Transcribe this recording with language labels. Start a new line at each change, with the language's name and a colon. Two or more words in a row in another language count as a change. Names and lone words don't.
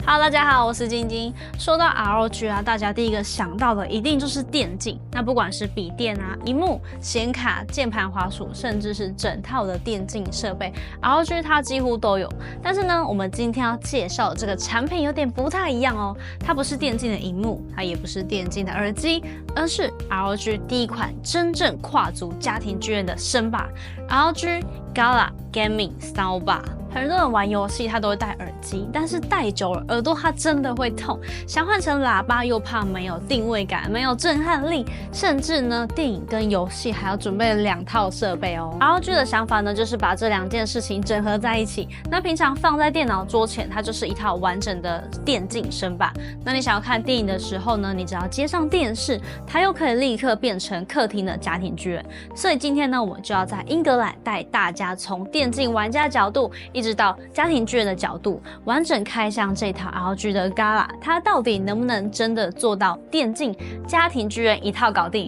Chinese: Hello， 大家好，我是晶晶。說到 ROG 啊，大家第一個想到的一定就是電競。那不管是筆電啊、螢幕、顯卡、鍵盤、滑鼠，甚至是整套的電競設備 ，ROG 它幾乎都有。但是呢，我們今天要介紹的這個產品有點不太一樣哦。它不是電競的螢幕，它也不是電競的耳機，而是 ROG 第一款真正跨足家庭劇院的聲霸 ROG Gala Gaming Soundbar。很多人玩遊戲，他都會戴耳機，但是戴久了耳朵它真的会痛。想換成喇叭又怕沒有定位感，沒有震撼力，甚至呢，電影跟遊戲還要準備2套設備哦。ROG 的想法呢，就是把這2件事情整合在一起。那平常放在電腦桌前，它就是一套完整的電競聲霸。那你想要看電影的時候呢，你只要接上電視，它又可以立刻變成客廳的家庭劇院。所以今天呢，我們就要在英格蘭帶大家從電競玩家角度，一直到家庭劇院的角度，完整開箱這套 ROG 的 Gala， 它到底能不能真的做到電競家庭劇院一套搞定？